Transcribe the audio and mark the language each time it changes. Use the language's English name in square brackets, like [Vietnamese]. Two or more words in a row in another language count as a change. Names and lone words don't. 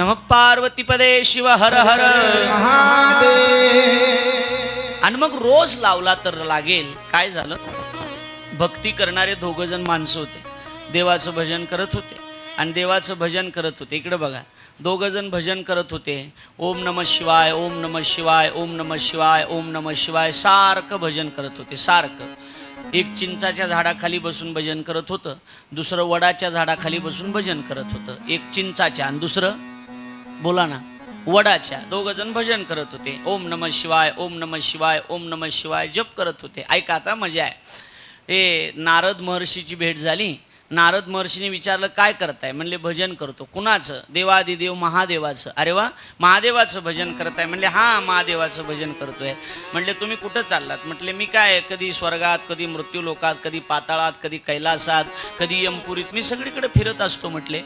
[Sanskrit] पार्वती पदे शिव हर हर महादेव. [Marathi] आणि मग रोज लावला तर लागेल. काय झालं, भक्ती करणारे दोघ जण माणसं होते, देवाचं भजन करत होते आणि देवाचं भजन करत होते. इकडे बघा, दोघ जण भजन करत होते. [Sanskrit] ओम नमः शिवाय, ओम नमः शिवाय, ओम नमः शिवाय, ओम नमः शिवाय [Marathi] सारखं भजन करत होते. सारखं एक चिंचाच्या झाडाखाली बसून भजन करत होतं, दुसरं वडाच्या झाडाखाली बसून भजन करत होतं. एक चिंचाच्या आणि दुसरं बोला ना वडाच्या. दोघ जण भजन करत होते. [Sanskrit] ओम नमः शिवाय, ओम नमः शिवाय, ओम नमः शिवाय [Marathi] जप करत होते. ऐका आता मजा आहे. हे नारद महर्षीची भेट झाली. नारद महर्षीने विचारलं काय करताय? म्हणले भजन करतो. कुणाचं? देवादिदेव महादेवाचं. अरे वा, महादेवाचं भजन करताय? म्हणले हां, महादेवाचं भजन करतोय. म्हणले तुम्ही कुठं चाललात? म्हटले मी काय, कधी स्वर्गात, कधी मृत्यूलोकात, कधी पाताळात, कधी कैलासात, कधी यमपुरीत, मी सगळीकडे फिरत असतो म्हटले.